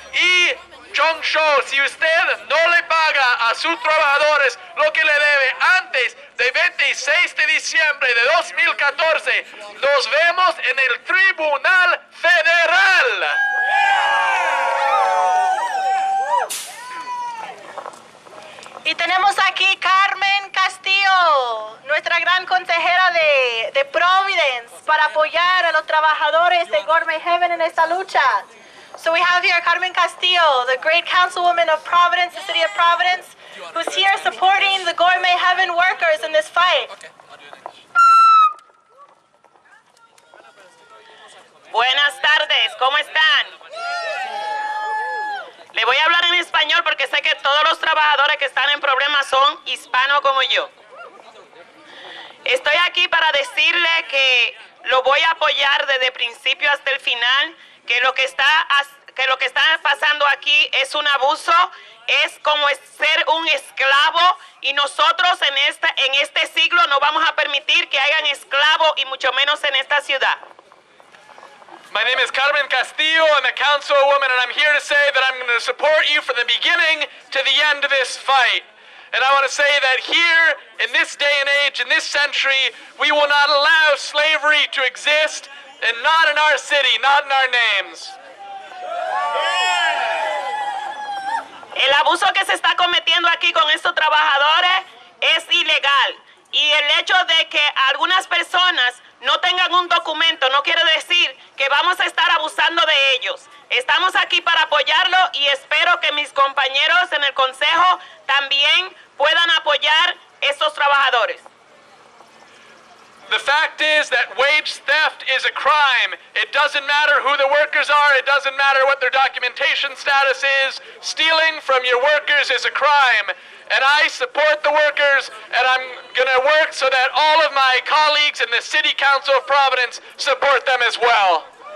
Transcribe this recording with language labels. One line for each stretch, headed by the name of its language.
Spanish: Y Chung Cho, si usted no le paga a sus trabajadores lo que le debe antes del 26 de diciembre de 2014, nos vemos en el Tribunal Federal. Y tenemos aquí Carmen Castillo, nuestra gran consejera de Providence, para apoyar a los trabajadores de Gourmet Heaven en esta lucha.
English: So we have here Carmen Castillo, the great councilwoman of Providence, the city of Providence, who's here supporting the Gourmet Heaven workers in this fight.
Spanish: Buenas tardes, ¿cómo están? Le voy a hablar en español porque sé que todos los trabajadores que están en problemas son hispanos como yo. Estoy aquí para decirle que lo voy a apoyar desde el principio hasta el final, que lo que está pasando aquí es un abuso, es como ser un esclavo, y nosotros en este siglo no vamos a permitir que hayan esclavos, y mucho menos en esta ciudad.
English: My name is Carmen Castillo. I'm a councilwoman, and I'm here to say that I'm going to support you from the beginning to the end of this fight. And I want to say that here, in this day and age, in this century, we will not allow slavery to exist, and not in our city, not in our names.
Spanish: El abuso que se está cometiendo aquí con estos trabajadores es ilegal. Y el hecho de que algunas personas no tengan un documento no quiere decir que vamos a estar abusando de ellos. Estamos aquí para apoyarlo y espero que mis compañeros en el Consejo también puedan apoyar a estos trabajadores.
English: The fact is that wage theft is a crime. It doesn't matter who the workers are. It doesn't matter what their documentation status is. Stealing from your workers is a crime. And I support the workers, and I'm going to work so that all of my colleagues in the City Council of Providence support them as well.